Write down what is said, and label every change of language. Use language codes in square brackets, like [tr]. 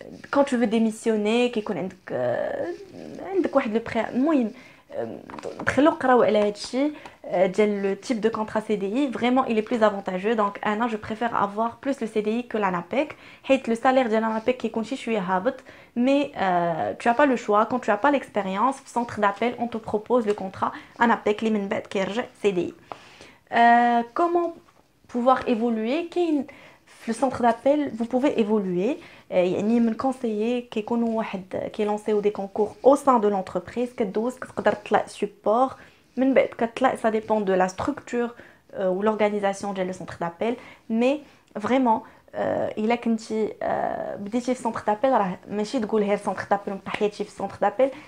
[fr] Quand tu veux démissionner [ar] كيكون عندك واحد لو بري. المهم دخلوا قراو على هادشي ديال [fr] le type de contrat CDI. Vraiment il est plus avantageux. Donc Anna, je préfère avoir plus le CDI que l'ANAPEC [ar] حيت [fr] le salaire ديال l'ANAPEC كيكون شي شويه هابط. Mais tu as pas le choix. Quand tu as pas l'expérience, centre d'appel on te propose le contrat ANAPEC [ar] اللي من بعد كيرجع [fr] CDI. Comment pouvoir évoluer [ar] كاين في [fr] le centre d'appel vous pouvez évoluer. [ar] يعني من conseiller كيكونوا واحد كيلونسيو دي كونكور [fr] au sein de l'entreprise [ar] كدوز كتقدر تطلع support من بعد كتطلع. [fr] Ça dépend de la structure ou l'organisation ديال le centre d'appel. Mais vraiment [ar] الا كنتي بديتي في centre d'appel راه ماشي تقول غير centre d'appel ونبقى حياتي في centre d'appel.